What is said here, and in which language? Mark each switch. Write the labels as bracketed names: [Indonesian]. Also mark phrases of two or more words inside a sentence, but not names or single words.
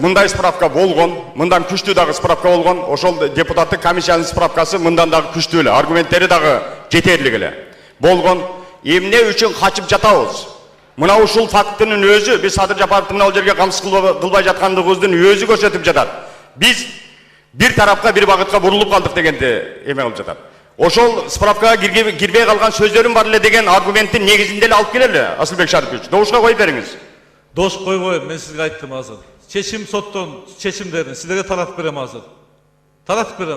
[Kyrgyz] Мындай справка болгон, мындан күчтүү дагы справка болгон. Ошол депутаттык комиссиянын справкасы мындан дагы күчтүү эле, аргументтери дагы жетерлик эле. Болгон. Эмне үчүн качып жатабыз? Мына ушул фактынын өзү биз Садыр Жапаровдун мына жерге камсыз кылбай жаткандыгыбыздын өзү көрсөтүп жатат. Биз bir tarafka bir багытка бурулуп калдык дегенди эме кылып жатат. Ошол справкага кирбей калган сөздөрүм бар эле деген аргументтин негизинде эле алып келели, Асылбек Шарипович. Добушка коюп бериңиз. Дош койбойм, мен сизге айттым азыр. Чечим соттон чечимдерин силерге таратып берем азыр. Таратып берем.